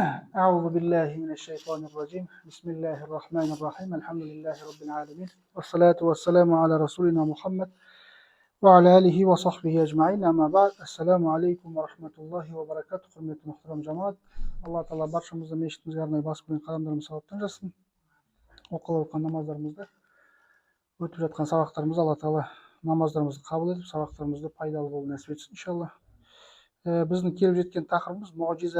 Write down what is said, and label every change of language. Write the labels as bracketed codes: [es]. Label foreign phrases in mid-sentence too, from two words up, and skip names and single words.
[ar] أعوذ بالله من الشيطان الرجيم بسم الله الرحمن الرحيم الحمد لله رب العالمين والصلاة والسلام على رسولنا محمد وعلى آله وصحبه أجمعين أما بعد السلام عليكم ورحمة الله وبركاته. [kk] Құрметті мұхтарам жамаат, алла тағала баршамызды мешітімізге арнайы бас көтерген қадамдарымыз сауаптан жассын. Оқылып жатқан намаздарымызды, өтіп жатқан сабақтарымызды алла тағала намаздарымызды қабыл етіп, сабақтарымызды пайдалы болуын нәсіп етсін иншалла. Біздің келіп жеткен тақырыбымыз мұғжиза.